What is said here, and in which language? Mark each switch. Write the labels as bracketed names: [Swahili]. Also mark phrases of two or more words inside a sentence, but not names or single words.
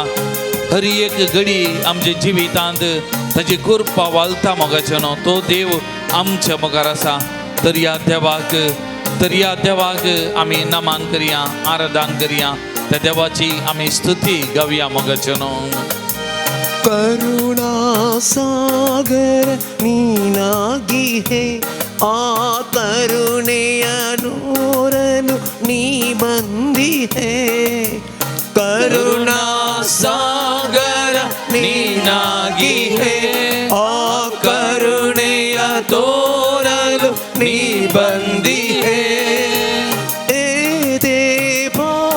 [Konkani] हर एक घडी आमच्या जिवितांत ताची कृपा वालता मोगाचे न्हू. तो देव आमच्या मुखार आसा. तर या देवाक आमी नमान करया, आराधन करया. त्या देवाची आमी स्तुती गावया मोगाचे न्हू. [Kannada] ಕರುಣಾ ಸಾಗರ ನೀನಾಗಿ ಹೇ ಆ ಕರುಣೆಯ ನೂರನು ನೀ ಬಂದಿ ಹೇ ಕರುಣಾ ಸಾಗರ ನೀನಾಗಿ ಹೇ ಆ ಕರುಣೆಯ ತೋರಲು ನೀ ಬಂದಿ ಹೇ ಏ ದೇವಾ